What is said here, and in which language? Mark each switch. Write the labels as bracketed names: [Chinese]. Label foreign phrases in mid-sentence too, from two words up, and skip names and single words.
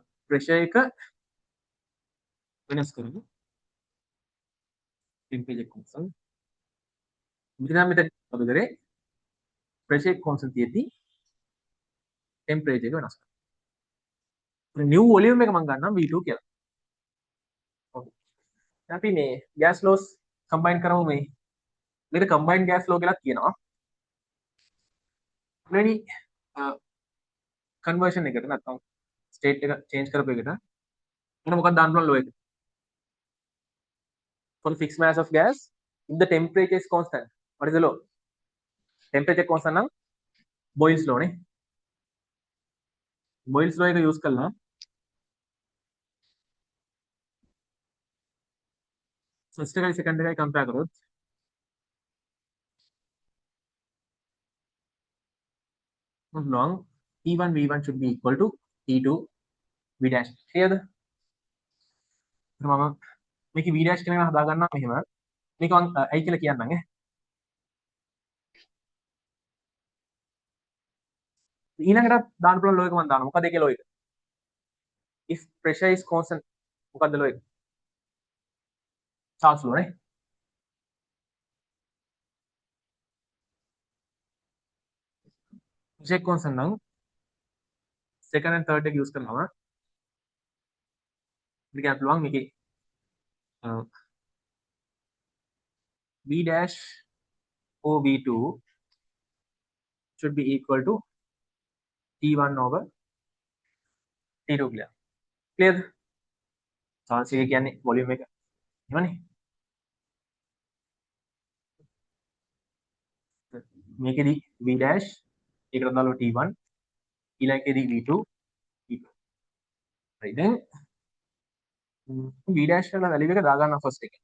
[Sinhala] ප්‍රෙෂර් එක වෙනස් කරනවා. [English] temperature constant. [Sinhala] මෙතන මොකද කරේ? [English] pressure constant [Sinhala] තියෙද්දි temperature එක වෙනස් කරනවා. [English] new volume [Sinhala] එක මම ගන්නම් V2 කියලා. okay. අපි මේ [English] gas laws [Sinhala] combine කරමු මේ. මේක [English] combined gas law [Sinhala] කියලා කියනවා. මෙනි conversion එකට නැත්නම් state එක change කරපු එකට මොන මොකක්ද දාන්න පුළුවන් law එක? [English] For the fixed mass of gas if the temperature is constant. What is the law? Temperature constant [Sinhala] නම් Boyle's law නේ. [English] Boyle's law එක use කරලා first එකයි second එකයි compare කරොත් long T1 V1 should be equal to T2 V dash. [Sinhala] Clearද? මම මේක V dash කියන එක හදා ගන්නවා මෙහෙම. මේක මම ඇයි කියලා කියන්නම් ඈ. ඊළඟට දාන්න පුළුවන් law එක මම දානවා. මොකද ඒකේ law එක? [English] If pressure is constant මොකද්ද law එක? [Sinhala] Charles law නේ. [English] pressure constant [Sinhala] නම් [English] second and third [Sinhala] එක use කරනවා. ඉතින් අපිට පුළුවන් මේකේ [English] V dash or V2 should be equal to T1 over T2 කියලා. Clear? [Sinhala] Charles එක කියන්නේ volume එක. එහෙමනේ. මේකෙදි V dash ඒකට දාලා T1 ඊළඟකෙදි V2 T2. [English] right then [Sinhala] V dash වල වැලියු එක දා ගන්නවා first එකේ.